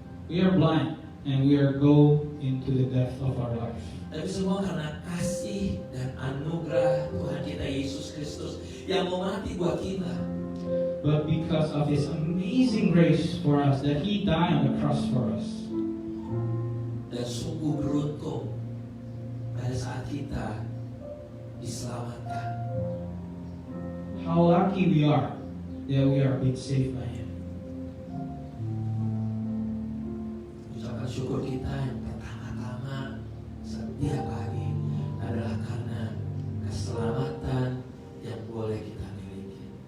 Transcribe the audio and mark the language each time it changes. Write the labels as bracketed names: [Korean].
[English] We are blind and we are go into the depth of our life. [Indonesian] Tapi semua karena kasih dan anugerah Tuhan kita Yesus Kristus yang mau mati buat kita. [English] But because of His amazing grace for us, that He died on the cross for us. [Indonesian] Dan sungguh beruntung pada saat kita diselamatkan. [English] How lucky we are that we are being saved by Him. [Indonesian] Ucapan syukur kita yang pertama-tama setiap hari adalah karena keselamatan yang boleh kita miliki.